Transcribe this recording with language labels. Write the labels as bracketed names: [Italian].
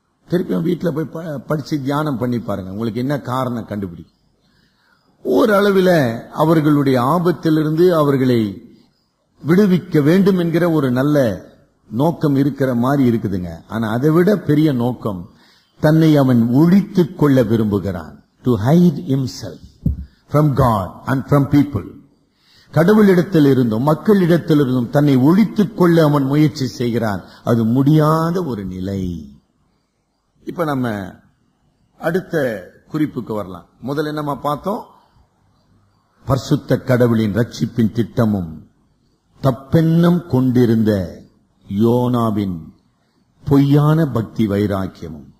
[Tamil] திருப்பியும் வீட்டுல போய் படிச்சு தியானம் பண்ணி பாருங்க, உங்களுக்கு என்ன காரணம் கண்டுபிடிக்கும். ஓரளவில் அவர்களுடைய ஆபத்திலிருந்து அவர்களை விடுவிக்க வேண்டும் என்கிற ஒரு நல்ல நோக்கம் இருக்கிற மாதிரி இருக்குதுங்க. ஆனா அதை விட பெரிய நோக்கம், தன்னை அவன் ஒழித்துக் கொள்ள விரும்புகிறான். [English] To hide himself from God and from people. [Tamil] கடவுளிடத்தில் இருந்தும் மக்களிடத்தில் இருந்தும் தன்னை ஒழித்துக் கொள்ள அவன் முயற்சி செய்கிறான். அது முடியாத ஒரு நிலை. இப்ப நம்ம அடுத்த குறிப்புக்கு வரலாம். முதல்ல நம்ம பார்த்தோம், பரிசுத்த கடவுளின் ரட்சிப்பின் திட்டமும் தப்பெண்ணம் கொண்டிருந்த யோனாவின் பொய்யான பக்தி வைராக்கியமும்.